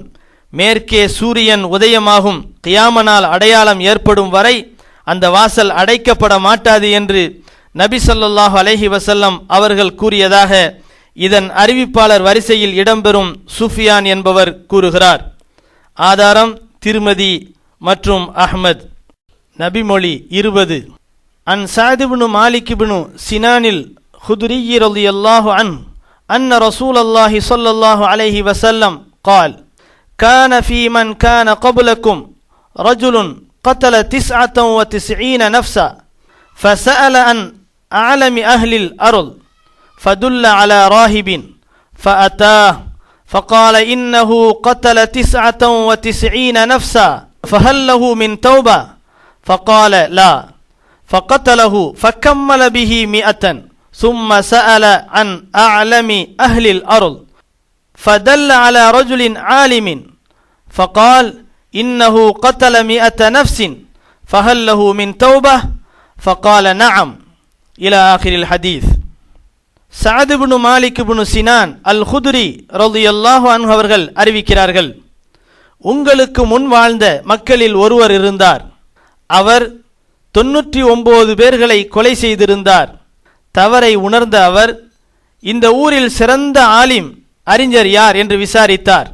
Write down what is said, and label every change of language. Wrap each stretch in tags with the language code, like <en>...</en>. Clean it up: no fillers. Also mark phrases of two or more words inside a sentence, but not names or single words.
<ta>மேற்கே சூரியன் உதயமாகும் கியாம நாள் அடையாளம் ஏற்படும் வரை அந்த வாசல் அடைக்கப்பட மாட்டாது என்று நபி</ta> <ar>صلى الله عليه وسلم</ar> <ta>அவர்கள் கூறியதாக இதன் அறிவிப்பாளர் வரிசையில் இடம்பெறும் சுஃபியான் என்பவர் கூறுகிறார். ஆதாரம் திருமதி மற்றும் அஹ்மத்.</ta> <ar>நபிமொழி 20. عن سعد بن مالك بن سنان الخدري رضي الله عنه أن رسول الله صلى الله عليه وسلم قال كان في من كان قبلكم رجل قتل 99 نفسا فسأل عن أعلم أهل الأرض فدل على راهب فأتاه فقال إنه قتل 99 نفسا فهل له من توبة فقال لا فقتله فكمل به 100 ثم سأل عن أعلم أهل الأرض فدل على رجل عالم فقال إنه قتل 100 نفس فهل له من توبة فقال نعم إلى آخر الحديث.</ar> <ta>சஅத் இப்னு மாலிக் இப்னு சினான் அல் குத்ரி</ta> <ar>رضي الله عنه</ar> <ta>அவர்கள் அறிவிக்கிறார்கள், உங்களுக்கு முன் வாழ்ந்த மக்களில் ஒருவர் இருந்தார். அவர் 99 பேர்களை கொலை செய்திருந்தார். தவறை உணர்ந்த அவர், இந்த ஊரில் சிறந்த ஆலிம் அறிஞர் யார் என்று விசாரித்தார்.</ta>